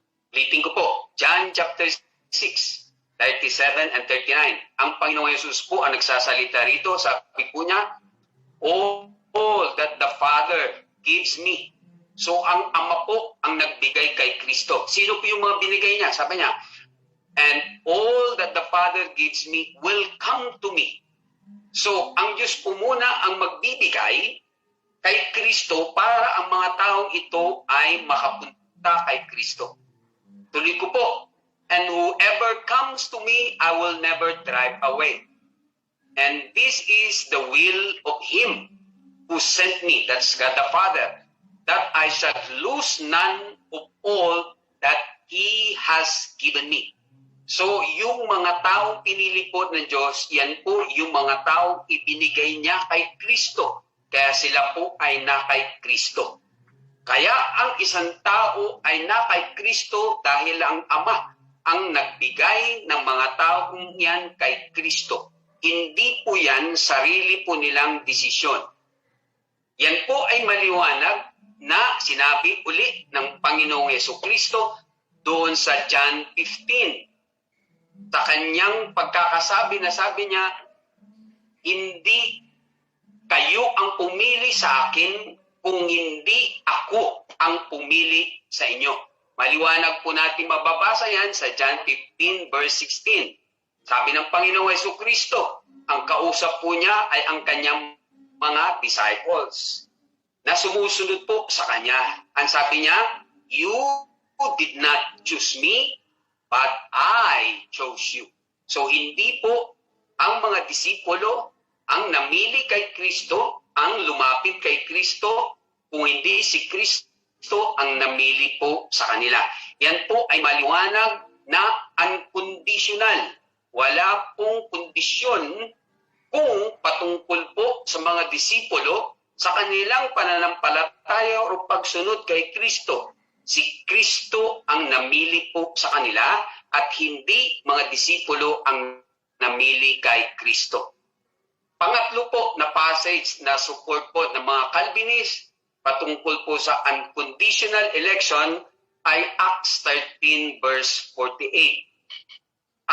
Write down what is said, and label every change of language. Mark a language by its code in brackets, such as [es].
[tl] Ulitin ko po, John chapter 6, 37 and 39. Ang Panginoong Yesus po ang nagsasalita rito. Sabi po niya, [en] all that the Father gives me. [tl] So ang Ama po ang nagbigay kay Kristo. Sino po yung mga binigay niya? Sabi niya, [en] and all that the Father gives me will come to me. [tl] So ang Diyos po muna ang magbibigay kay Kristo para ang mga taong ito ay makapunta kay Kristo. Tuloy ko po, [en] and whoever comes to me, I will never drive away. And this is the will of Him who sent me, that's God the Father, that I shall lose none of all that He has given me. [tl] So, yung mga taong pinili po ng Diyos, yan po yung mga taong ibinigay niya kay Kristo. Kaya sila po ay na kay Kristo. Kaya ang isang tao ay na kay Kristo dahil ang Ama ang nagbigay ng mga taong yan kay Kristo. Hindi po yan sarili po nilang desisyon. Yan po ay maliwanag na sinabi uli ng Panginoong Jesucristo doon sa John 15. Sa kanyang pagkakasabi na sabi niya, hindi kayo ang pumili sa akin kung hindi ako ang pumili sa inyo. Maliwanag po natin mababasa yan sa John 15 verse 16. Sabi ng Panginoong Jesucristo, ang kausap po niya ay ang kanyang mga disciples na sumusunod po sa kanya. Ang sabi niya, [en] you did not choose me, but I chose you. [tl] So hindi po ang mga disipulo ang namili kay Kristo, ang lumapit kay Kristo, kung hindi si Kristo ang namili po sa kanila. Yan po ay maliwanag na unconditional. Wala pong kondisyon kung patungkol po sa mga disipulo sa kanilang pananampalataya o pagsunod kay Kristo. Si Kristo ang namili po sa kanila at hindi mga disipulo ang namili kay Kristo. Pangatlo po na passage na support po ng mga Calvinist patungkol po sa unconditional election ay Acts 13 verse 48.